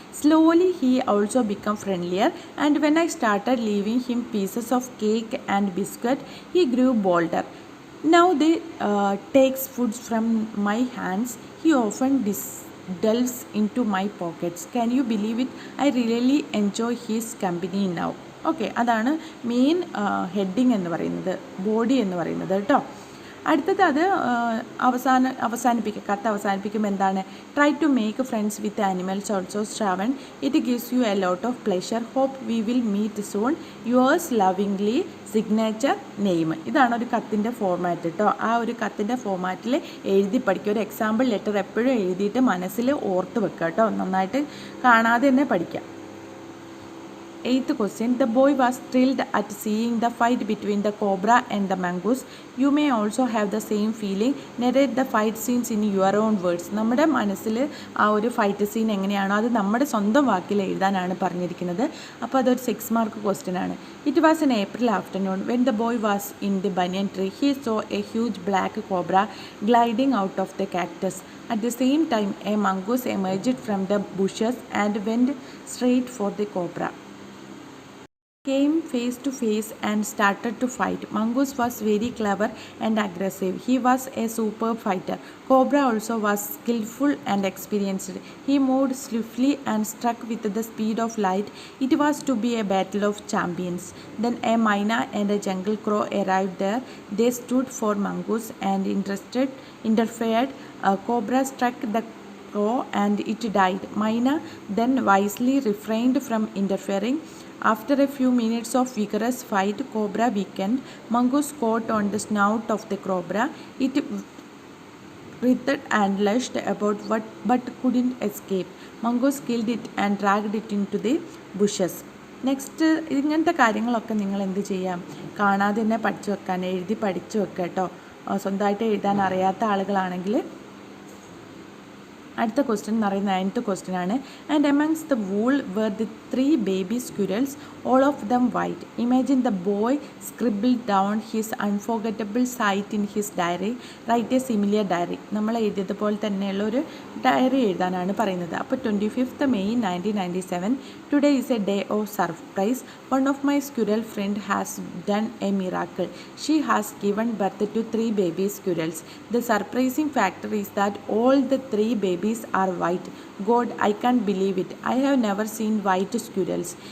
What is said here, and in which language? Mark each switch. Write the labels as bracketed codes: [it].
[en] Slowly he also became friendlier, and when I started leaving him pieces of cake and biscuit, he grew bolder. Now they takes foods from my hands. He often delves into my pockets. Can you believe it? I really enjoy his company now. [ml] Okay, അതാണ് main heading എന്ന് പറയുന്നത്, body എന്ന് പറയുന്നത് കേട്ടോ. അടുത്തത് അത് അവസാനിപ്പിക്കുക. കത്ത് അവസാനിപ്പിക്കുമ്പോൾ എന്താണ്, [en] Try to make friends with animals also Shravan. It gives you a lot of pleasure. Hope we will meet soon. Yours lovingly signature name. [ml] ഇതാണ് ഒരു കത്തിൻ്റെ ഫോർമാറ്റ് കേട്ടോ. ആ ഒരു കത്തിൻ്റെ ഫോർമാറ്റിൽ എഴുതി പഠിക്കുക. ഒരു എക്സാമ്പിൾ ലെറ്റർ എപ്പോഴും എഴുതിയിട്ട് മനസ്സിൽ ഓർത്ത് വെക്കുക കേട്ടോ. നന്നായിട്ട് കാണാതെ തന്നെ പഠിക്കുക. [en] Eighth question. The boy was thrilled at seeing the fight between the cobra and the mongoose. You may also have the same feeling. Narrate the fight scenes in your own words. [ml] നമ്മുടെ മനസ്സിൽ ആ ഒരു fight scene എങ്ങനെയാണോ അത് നമ്മുടെ സ്വന്തം വാക്കിൽ എഴുതാനാണ് പറഞ്ഞിരിക്കുന്നത്. അപ്പോൾ അതൊരു 6 മാർക്ക് ക്വസ്റ്റ്യൻ ആണ്. [en] It was an April afternoon when the boy was in the banyan tree. He saw a huge black cobra gliding out of the cactus. At the same time, a mongoose emerged from the bushes and went straight for the cobra. Came face to face and started to fight. Mongoose was very clever and aggressive. He was a superb fighter. Cobra also was skillful and experienced. He moved swiftly and struck with the speed of light. It was to be a battle of champions. Then a myna and a jungle crow arrived there. They stood for Mongoose and interfered. Cobra struck the crow and it died. Myna then wisely refrained from interfering. After a few minutes of vigorous fight, cobra weakened. Mongoose caught on the snout of the cobra. It writhed and lashed about but couldn't escape. Mongoose killed it and dragged it into the bushes. [ml] Next ഇങ്ങനത്തെ കാര്യങ്ങളൊക്കെ നിങ്ങൾ എന്ത് ചെയ്യാം, കാണാതെ തന്നെ പഠിച്ചു വെക്കാൻ, എഴുതി പഠിച്ചു വെക്കുക കേട്ടോ. സ്വന്തമായിട്ട് എഴുതാൻ അറിയാത്ത ആളുകളാണെങ്കിൽ. അടുത്ത ക്വസ്റ്റ്യൻ എന്ന് പറയുന്നത് 9th ക്വസ്റ്റ്യൻ ആണ്. [en] And amongst the wool were the 3 baby squirrels, all of them white. Imagine the boy scribbled down his unforgettable sight in his diary. Write a similar diary. [ml] നമ്മൾ എഴുതിയതുപോലെ തന്നെയുള്ള ഒരു ഡയറി എഴുതാനാണ് പറയുന്നത്. അപ്പോൾ 25th May 1997. [en] Today is a day of surprise. One of my squirrel friend has done a miracle. She has given birth to 3 baby squirrels. The surprising factor is that all the 3 babies are white. God, I can't believe it. I have never seen white squirrels.